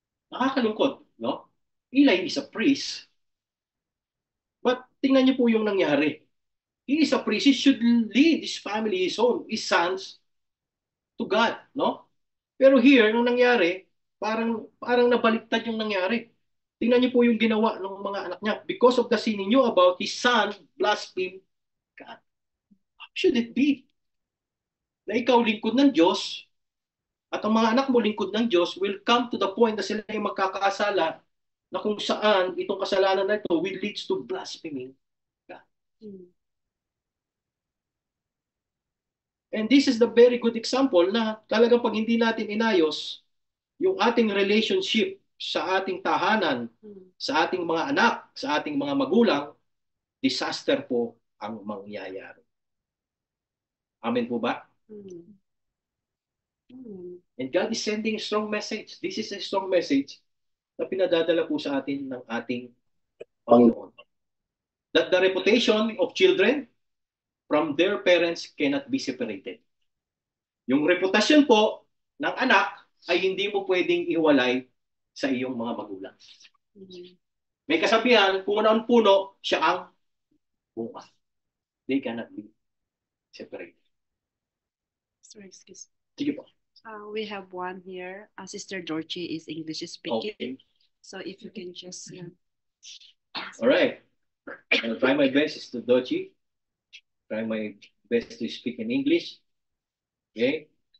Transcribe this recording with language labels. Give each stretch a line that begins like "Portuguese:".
Filipino: Nakakalungkot, no?
English: Eli is a priest. But
Filipino: tingnan niyo po yung nangyari.
English: He is a priest. He should lead his family, his own, his sons to God, no?
Filipino: Pero here, nung nangyari, parang nabaliktad yung nangyari. Tingnan niyo po yung ginawa ng mga anak niya.
English: Because of the sin he knew about, his son blasphemed God. How should it be?
Filipino: Na ikaw lingkod ng Diyos, at ang mga anak mo lingkod ng Diyos will come to the point na sila ay magkakasala na kung saan itong kasalanan na ito
English: will leads to blaspheming God. And this is the very good example
Filipino: na talagang pag hindi natin inayos yung ating relationship sa ating tahanan, sa ating mga anak, sa ating mga magulang, disaster po ang mangyayari. Amen po ba?
English: And God is sending a strong message. This is a strong message
Filipino: na pinadadala po sa atin ng ating Panginoon.
English: That the reputation of children from their parents cannot be separated.
Filipino: Yung reputasyon po ng anak ay hindi mo pwedeng iwalay sa iyong mga magulang. May kasabihan, kung ano ang puno, siya ang bunga.
English: They cannot be separated. Sorry, excuse.
Filipino: Sige po.
English: We have one here. Sister Dorchi is English speaking. Okay. So if you can just... All right. I'll try my best, Sister Dochi. Try my best to speak in English. Okay.